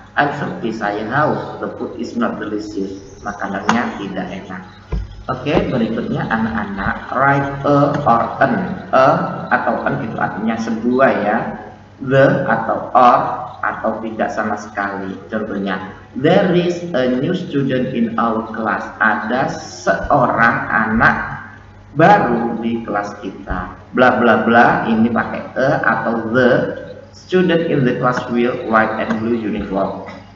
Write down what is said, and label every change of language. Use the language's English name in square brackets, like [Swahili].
[English] I'm thirsty, [Indonesian] saya haus. [English] The food is not delicious, [Indonesian] makanannya tidak enak. Oke, berikutnya anak-anak [English] write a or an. [Indonesian] A atau an itu artinya sebuah ya. The atau or atau tidak sama sekali. [English] Contohnya, there is a new student in our class. [Indonesian] Ada seorang anak baru di kelas kita. Bla bla bla, ini pakai a atau the. [English] Student in the class will white and blue uniform.